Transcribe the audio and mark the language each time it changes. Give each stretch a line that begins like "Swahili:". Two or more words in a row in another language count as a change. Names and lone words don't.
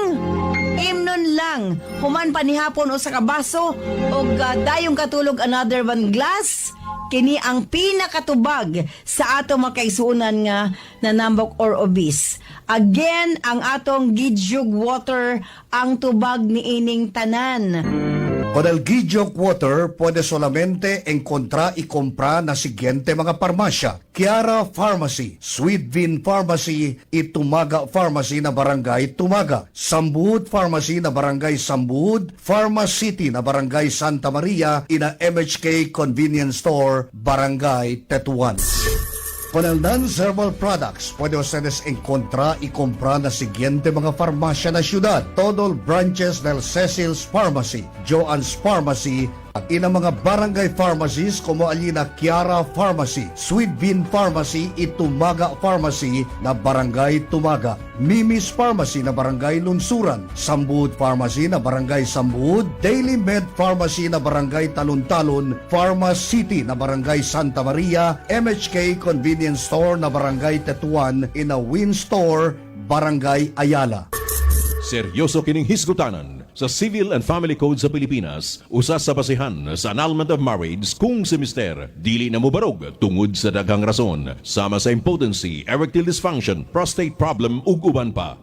Cebuano: Imnon lang, human panihapon o sa kabaso o dayong katulog
English: another one glass.
Cebuano: Kini ang pinakatubag sa atong makaisunan nga nanambok
English: or obese.
Cebuano: Again, ang atong Gijuk Water ang tubag ni ining tanan.
Chavacano: Con el Gijuk Water, puede solamente encontrar y comprar na siguiente mga parmasya. Kiara Pharmacy, Sweet Bean Pharmacy, Itumaga Pharmacy na Barangay Tumaga, Sambuud Pharmacy na Barangay Sambuud, Pharmacity na Barangay Santa Maria, ina MHK Convenience Store, Barangay Tetuan. Con el Nance Herbal Products, puede ustedes encontrar y comprar na siguiente mga farmasya na syudad. Todo branches del Cecil's Pharmacy, Joann's Pharmacy, at ina mga barangay pharmacies como alina Kiara Pharmacy, Sweet Bean Pharmacy, Itumaga Pharmacy na Barangay Tumaga, Mimi's Pharmacy na Barangay Lunsuran, Sambuud Pharmacy na Barangay Sambuud, Daily Med Pharmacy na Barangay Talon-Talon, Pharmacity na Barangay Santa Maria, MHK Convenience Store na Barangay Tetuan, ina Win Store, Barangay Ayala.
Cebuano: Seryoso kining hisgutanan sa Civil and Family Code sa Pilipinas, usa sa basihan sa
English: annulment of marriage
Cebuano: kung si mister dili na mubarog tungod sa daghang rason, sama sa impotency,
English: erectile dysfunction, prostate problem
Cebuano: ug uban pa.